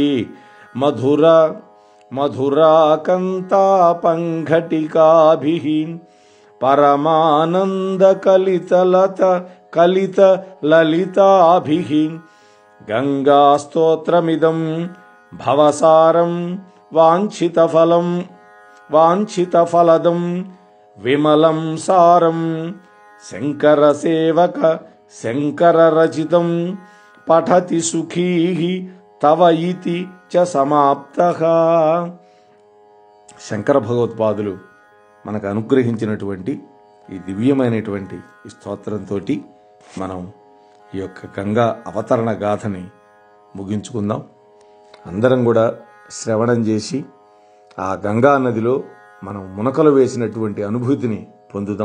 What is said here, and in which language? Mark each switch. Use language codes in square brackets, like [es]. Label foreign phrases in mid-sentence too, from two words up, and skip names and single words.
[sa] मधुराकन्तापङ्घटिकाभिः परमानन्दकलितललिताभिः गंगास्तोत्रमिदं भवसारं वाञ्छितफलदं विमलं सारं शङ्करसेवक शङ्कररचितं पठति सुखी तव इति च समाप्तः. [te] శంకర భగవత్పాదులు మనకు అనుగ్రహించినటువంటి ఈ దివ్యమైనటువంటి ఈ స్తోత్రంతో మనం ఈ యొక్క గంగా అవతరణ గాథని ముగించుకుందాం. అందరం కూడా శ్రవణం చేసి ఆ గంగా నదిలో మనం మునకలు వేసినటువంటి అనుభూతిని పొందుదాం.